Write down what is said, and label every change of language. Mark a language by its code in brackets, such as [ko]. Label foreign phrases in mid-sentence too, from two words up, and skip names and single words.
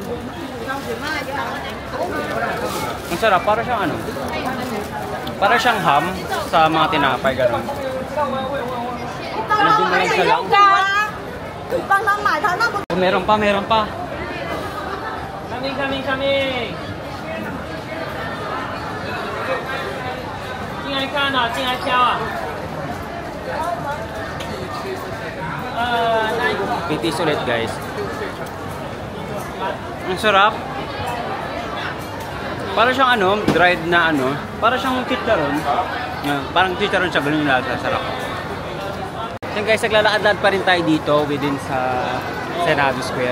[tl] Ang sarap, para siyang para siyang ham sa mga tinapay, gano'n. Nandun na lang sa lang. Oh, meron pa. Coming. [zh] 进来看啊，进来挑啊。 [tl] Pitis ulit guys. Ang sarap. Para siyang dried na para siyang chicharon. Parang chicharon siya, ganun yung lasa, sarap. [en] So guys, [tl] naglalakad-lakad pa rin tayo dito within sa Senado Square.